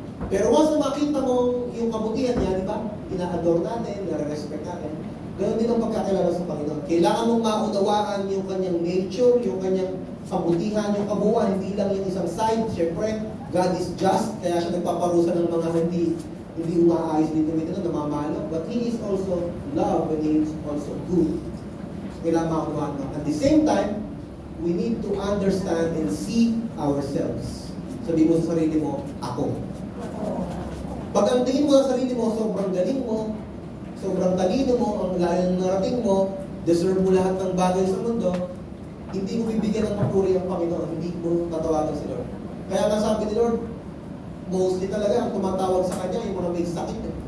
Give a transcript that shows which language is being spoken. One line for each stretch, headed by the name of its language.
Filipino: Pero once na makita mo yung kabutihan niya, di ba? Ina-adore natin, nare-respect natin. Ganon din ang pagkakilala sa Panginoon. Kailangan mong maunawaan yung kanyang nature, yung kanyang kabutihan, yung kabuuan, hindi lang yung isang side. Siyempre,
English: God is just,
Filipino: kaya siya nagpaparusa ng mga hindi umaayos dito na namamalo.
English: But He is also love and He is also good.
Filipino: Kailangan maunawaan mo.
English: At the same time, we need to understand and see ourselves.
Filipino: Sabi mo sa sarili mo, ako. Pag ang tingin mo sa sarili mo, sobrang galing mo, sobrang talino mo, ang layo ng narating mo, deserve mo lahat ng bagay sa mundo, hindi mo bibigyan ng papuri ang Panginoon, hindi mo tatawagan si Lord. Kaya nga sabi ni Lord, mostly talaga ang tumatawag sa Kanya, yung mga may sakit.